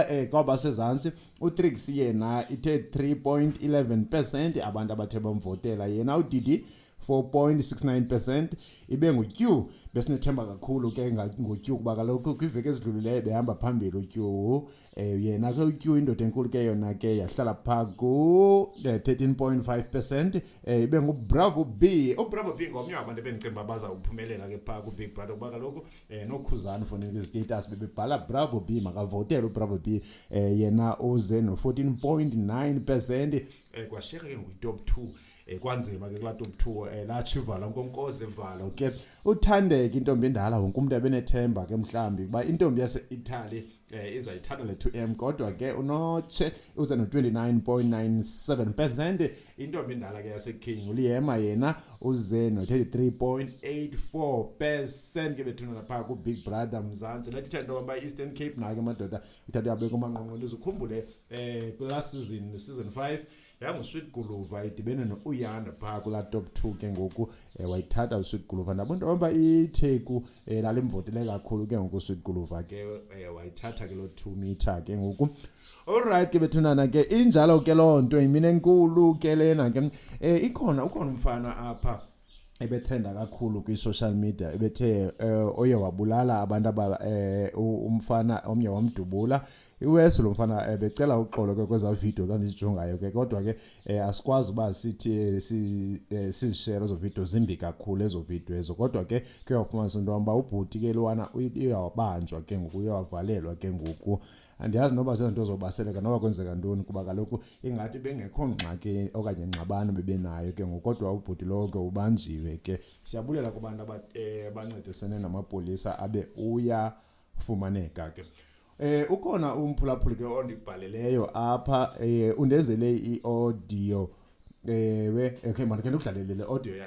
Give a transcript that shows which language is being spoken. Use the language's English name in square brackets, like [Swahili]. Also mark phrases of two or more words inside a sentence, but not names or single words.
[Xhosa] kwaba sezantsi uTrix yena ithe 3.11% abantu abathe bamvotela yena uDidi 4.69% ibe nguQ besinethemba kakhulu ke ngoQ kuba kaloku kwiveke ezidlulileyo behamba phambili uQ yena ke uQ indoda enkulu ke yona ke yahlala pha ku 13.5% ibe nguBravo B uBravo B ngomnye wabantu bengicimba baza uphumelela ke pha ku Big Brother kuba kaloku nokhuzana fonela status bebebhala Bravo B makavotela uBravo B yena uze no 14.9% kwasheka ke ngutop 2 kwanzima ke kula top 2 la chivala nkonkoze vala ke uthandeke intombi endala wonke umuntu abenethemba ke mhlambi kuba intombi yase Italy izayithatha le 2M kodwa ke unoche uze no 29.97% intombi endala ke yase King uLiyema yena uze no 33.84% ke bethuna lapha ku Big Brother Mzansi lethi thando ba Eastern Cape na ke madoda uthatha yabeka umanqonqo uzukhumbule [English] last season [Xhosa] 5 yangu Sweet Guluva idibene noUyanda pha kula top 2 ke ngoku wayithatha uSweet Guluva nabantu abamba iTheku lalemvotele kakhulu ke ngoku Sweet Guluva ke wayithatha ke lo 2 meter ke ngoku alright ke bethunana ke injalo ke lonto imine enkulu ke lena ke ukhona umfana apha ebetrenda kakhulu kwi [English] social media [Xhosa] ebethe oye wabulala abantu aba umfana omnye wamdubula iwesi lo mfana becela uxolo ke kweza video kandizijongayo ke kodwa ke asikwazi ba sithi si share zo video zimbi kakhulu ezo video ezo kodwa ke kuyafumana into amba ubhuti ke lwana uyabanjwa ke ngoku uyavalelwa ke ngoku andiyazi noba sezinto zobaseleka noba kwenzeka ntoni kuba kaloku ingathi bengekho ngxaki okanye ngxabano bebenayo ke ngoku kodwa ubhuti lo ke ubanjiwe ke siyabulela kubantu abancedisene namapolisa abe uyafumaneka ke ukhona umphulaphuli ke ondibhaleleyo apha undenzele iaudio [English] okay man [Xhosa] ke ndikudlalele le audio yakhe